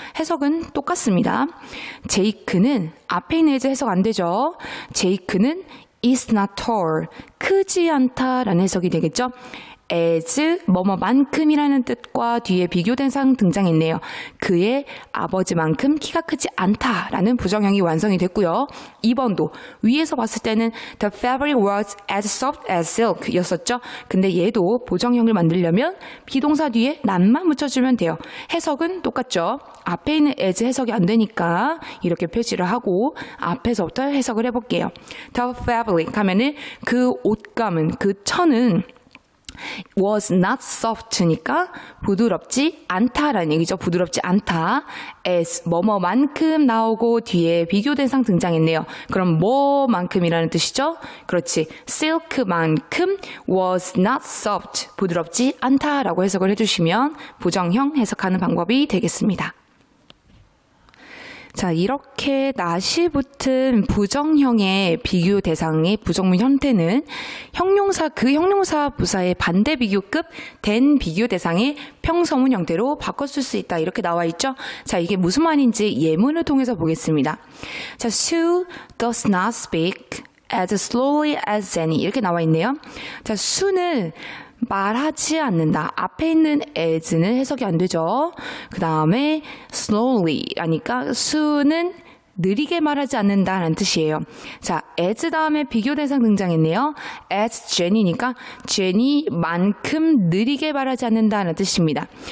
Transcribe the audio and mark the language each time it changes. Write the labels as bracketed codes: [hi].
[ko] 해석은 똑같습니다. 제이크는 앞에 있는 해석 안 되죠. 제이크는 [en] is not tall, [ko] 크지 않다라는 해석이 되겠죠. as 뭐뭐만큼이라는 뜻과 뒤에 비교 대상 등장했네요. 그의 아버지만큼 키가 크지 않다라는 부정형이 완성이 됐고요. 2번도 위에서 봤을 때는 [en] the fabric was as soft as silk [ko] 였었죠. 근데 얘도 부정형을 만들려면 비동사 뒤에 not만 붙여주면 돼요. 해석은 똑같죠. 앞에 있는 as 해석이 안 되니까 이렇게 표시를 하고 앞에서부터 해석을 해볼게요. the fabric 하면은 그 옷감은, 그 천은 [en] was not soft [ko] 니까 부드럽지 않다라는 얘기죠. 부드럽지 않다. as 뭐뭐만큼 나오고 뒤에 비교 대상 등장했네요. 그럼 뭐만큼이라는 뜻이죠? 그렇지. silk만큼 [en] was not soft. [ko] 부드럽지 않다라고 해석을 해주시면 부정형 해석하는 방법이 되겠습니다. 자, 이렇게 not이 붙은 부정형의 비교 대상의 부정문 형태는 형용사, 그 형용사 부사의 반대 비교급 된 비교 대상의 평서문 형태로 바꿔쓸 수 있다. 이렇게 나와 있죠? 자, 이게 무슨 말인지 예문을 통해서 보겠습니다. [en] 자, Sue does not speak as slowly as Jenny. [ko] 이렇게 나와 있네요. 자, 수는 말하지 않는다. 앞에 있는 as는 해석이 안 되죠. 그 다음에 slowly 하니까 수는 느리게 말하지 않는다라는 뜻이에요. 자, as 다음에 비교 대상 등장했네요. as Jenny니까 Jenny만큼 느리게 말하지 않는다는 뜻입니다.